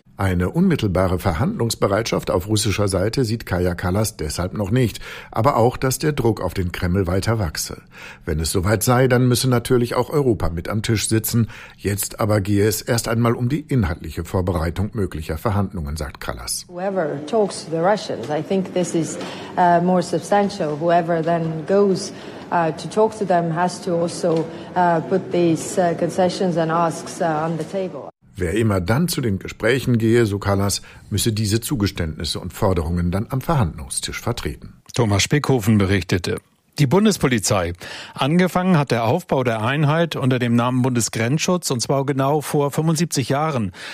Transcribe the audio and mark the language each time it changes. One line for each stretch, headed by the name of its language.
German: Eine unmittelbare Verhandlungsbereitschaft auf russischer Seite sieht Kaya Kallas deshalb noch nicht, aber auch, dass der Druck auf den Kreml weiter wachse. Wenn es soweit sei, dann müsse natürlich auch Europa mit am Tisch sitzen. Jetzt aber gehe es erst einmal um die inhaltliche Vorbereitung möglicher Verhandlungen, sagt Kallas.
English: Whoever talks to the Russians, I think this is more substantial. Whoever then goes to talk to them has to also put these concessions and asks on the table.
German: Wer immer dann zu den Gesprächen gehe, so Kallas, müsse diese Zugeständnisse und Forderungen dann am Verhandlungstisch vertreten. Thomas Spickhofen berichtete. Die Bundespolizei. Angefangen hat der Aufbau der Einheit unter dem Namen Bundesgrenzschutz, und zwar genau vor 75 Jahren.